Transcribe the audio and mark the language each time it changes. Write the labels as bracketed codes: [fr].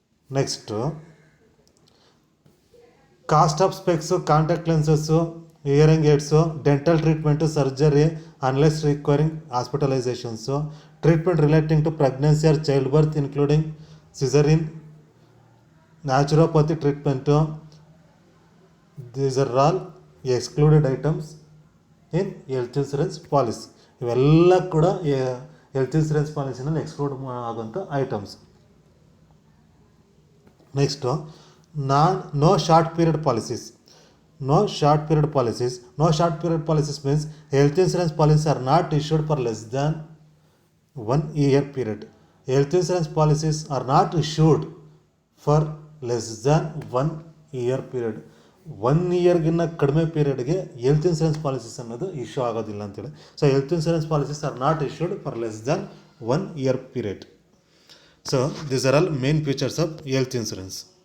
[en] Next cost of specs, contact lenses, hearing aids, dental treatment, surgery unless requiring hospitalisations, treatment relating to pregnancy or childbirth including caesarean, naturopathy treatment, these are all excluded items in health insurance policy. [kn] ಇವೆಲ್ಲ ಕೂಡ health insurance ಪಾಲಿಸಿನಲ್ಲಿ exclude ಆಗೋಂಥ items. [en] Next no short period policies. No short period policies means health insurance policies are not issued for less than 1 year period. Health insurance policies are not issued for less than 1 year period. [kn] 1 ಇಯರ್ಗಿನ್ನ ಕಡಿಮೆ ಪೀರಿಯಡ್ಗೆ health insurance policies ಅನ್ನೋದು issue ಆಗೋದಿಲ್ಲ ಅಂತೇಳಿ. [en] So health insurance policies are not issued for less than 1 year period. So these are all main features of health insurance.